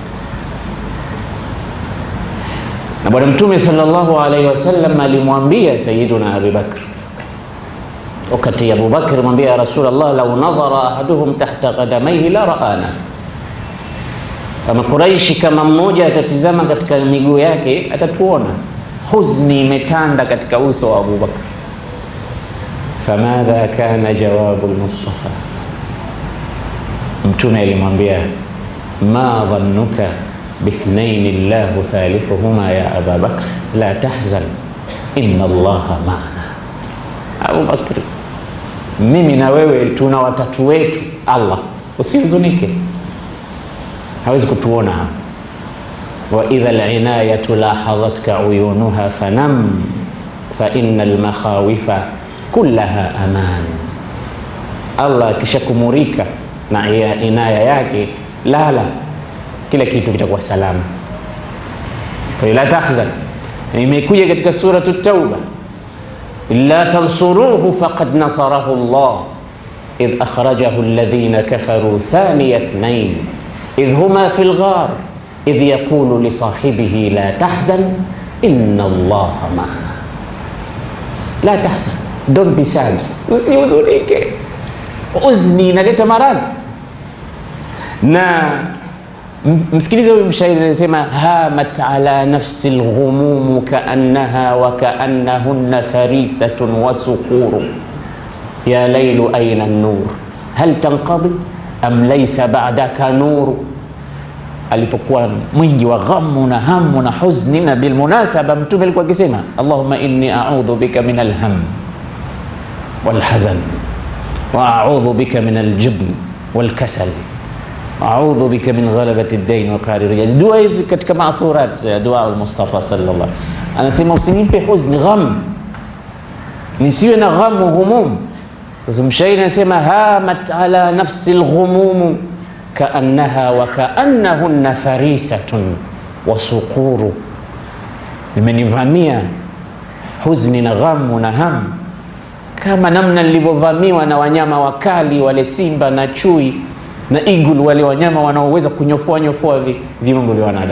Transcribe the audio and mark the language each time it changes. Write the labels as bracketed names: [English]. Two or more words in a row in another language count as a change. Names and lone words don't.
[Swahili] Na Bwana Mtume [Arabic] صلى الله عليه وسلم [Swahili] alimwambia Sayyiduna Abu Bakr, wakati Abu Bakr mwambia Rasulullah, [Arabic] لو نظر أحدهم تحت قدميه لرآنا. [Swahili] Kama Quraishi, kama mmoja atatizama katika miguu yake atatuona huzni imetanda katika uso wa Abu Bakr. [Arabic] فماذا كان جواب المصطفى, [Swahili] Mtume alimwambia [Arabic] ما ظنك باثنين الله ثالثهما يا أبا بكر لا تحزن إن الله معنا. [Swahili] Abu Bakr, mimi na wewe tuna watatu wetu Allah, usihuzunike, hawezi kutuona hapa. [Arabic] وإذا العناية لاحظتك عيونها فنم فإن المخاوف كلها أمان. [Swahili] Allah akishakumurika na inaya yake, lala, kila kitu kitakuwa salama. [Arabic] لا تحزن [Swahili] imekuja katika suratu Tauba, [Arabic] إلا تنصروه فقد نصره الله إذ أخرجه الذين كفروا ثاني اثنين إذ هما في الغار إذ يقول لصاحبه لا تحزن إن الله معنا. لا تحزن, [English] don't be sad, [Swahili] usihuzunike. Uzni inaleta maradhi. Na msikilize huyu mshairi anasema [Arabic] همت على نفسي الغموم كأنها وكأنهن فريسة وصقور يا ليل أين النور هل تنقضي أم ليس بعدك نور. [Swahili] Alipokuwa mwingi wa ghamu na hamu na huzni, na bilmunasaba Mtume alikuwa akisema [Arabic] اللهم إني أعوذ بك من الهم والحزن وأعوذ بك من الجبن والكسل أعوذ بك من غلبة الدين وقهر الرجال. [Swahili] Dua hizi katika maathurat ya dua al-Mustafa [Arabic] صلى الله عليه وسلم, [Swahili] anasema usinipe huzni, gham, nisiwe na ghamu, humum. Sasa mshairi anasema [Arabic] همت على نفسي الغموم كأنها وكأنهن فريسة وصقور, [Swahili] imenivamia huzni na ghamu na hamu kama namna nilivyovamiwa na wanyama wakali wale, simba na chui na eagle, wale wanyama wanaoweza kunyofoa viungo vya wanadamu.